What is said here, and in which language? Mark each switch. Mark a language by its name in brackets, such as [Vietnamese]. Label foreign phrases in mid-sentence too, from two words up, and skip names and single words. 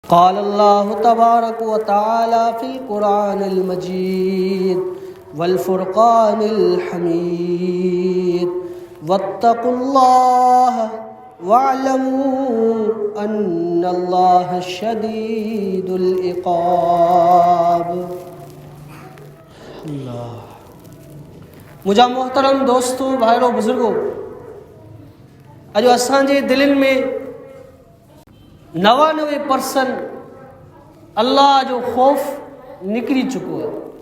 [Arabic] قال الله تبارك وتعالى في القرآن المجيد والفرقان الحميد واتقوا الله واعلموا أن الله شديد العقاب. अल्लाह। [Sindhi] मुझा [Urdu] محترم دوستوں، بھائیوں، بزرگوں, [Sindhi] अॼु असांजे दिलनि में 99% अल्लाह जो ख़ौफ़ निकिरी चुको आहे।